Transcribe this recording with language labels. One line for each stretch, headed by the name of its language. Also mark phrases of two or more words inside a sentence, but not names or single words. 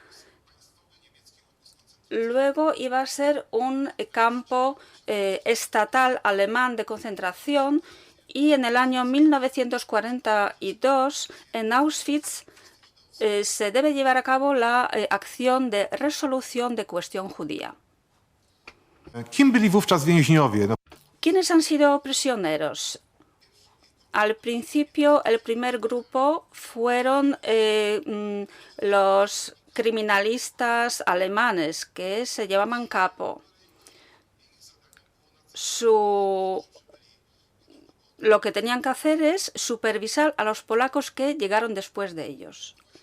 Spanish: Luego iba a ser un campo estatal alemán de concentración, y en el año 1942 en Auschwitz se debe llevar a cabo la acción de resolución de cuestión judía.
Polish: Kim byli wówczas więźniowie?
Spanish: ¿Quiénes han sido prisioneros? Al principio, el primer grupo fueron los criminalistas alemanes, que se llamaban Kapo. Lo que tenían que hacer es supervisar a los polacos que llegaron después de ellos.